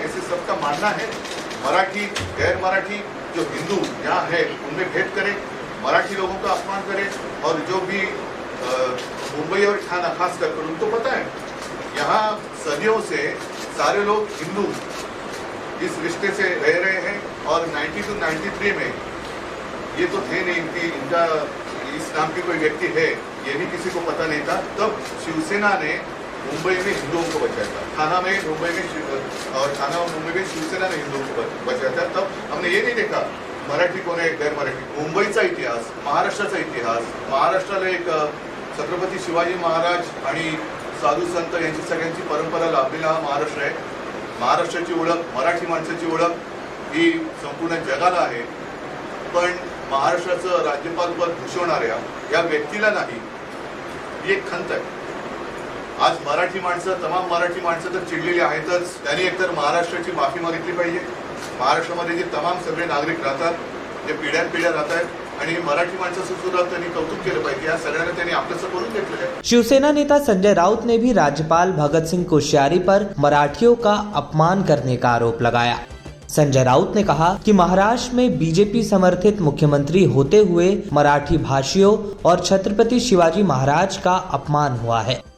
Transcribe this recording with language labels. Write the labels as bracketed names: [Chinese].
[Hindi] ऐसे सबका मानना है मराठी गैर मराठी जो हिंदू यहाँ है उनमें भेद करे, मराठी लोगों का अपमान करे और जो भी मुंबई और ठाणा खास कर उनको पता है यहाँ सदियों से सारे लोग हिंदू इस रिश्ते से रह रहे हैं और 92-93 में ये तो थे नहीं कि इनका इस नाम की कोई व्यक्ति है, ये भी किसी को पता नहीं था। तब शिवसेना ने मुंबई में हिंदुओं को बचाया था, ठाणा में मुंबई में और ठाणा और मुंबई में शिवसेना ने हिंदुओं को बचाया था। तब हमने ये नहीं देखा [Marathi] मराठी कोण आहे गैर मराठी। मुंबईचा इतिहास, महाराष्ट्राचा इतिहास, महाराष्ट्राला एक छत्रपती शिवाजी महाराज आणि साधू संत यांची सगळ्यांची परंपरा लाभलेला हा महाराष्ट्र आहे। महाराष्ट्राची ओळख, मराठी माणसाची ओळख ही संपूर्ण जगाला आहे, पण महाराष्ट्राचं राज्यपाल पद भूषवणाऱ्या या व्यक्तीला नाही, ही एक खंत आहे। आज मराठी माणसं, तमाम मराठी माणसं तर चिडलेली आहेतच, त्यांनी एकतर महाराष्ट्राची माफी मागितली पाहिजे। महाराष्ट्रामध्ये जे तमाम सगळे नागरिक राहतात, जे पिढ्यानपिढ्या राहतात आणि मराठी माणसाचं सुद्धा त्यांनी कौतुक केलं पाहिजे। या सगळ्यांना त्यांनी आपलंसं करून घेतलेलं आहे। [Hindi] शिवसेना नेता संजय राउत ने भी राज्यपाल भगत सिंह कोश्यारी पर मराठियों का अपमान करने का आरोप लगाया। संजय राउत ने कहा कि महाराष्ट्र में बीजेपी समर्थित मुख्यमंत्री होते हुए मराठी भाषियों और छत्रपति शिवाजी महाराज का अपमान हुआ है।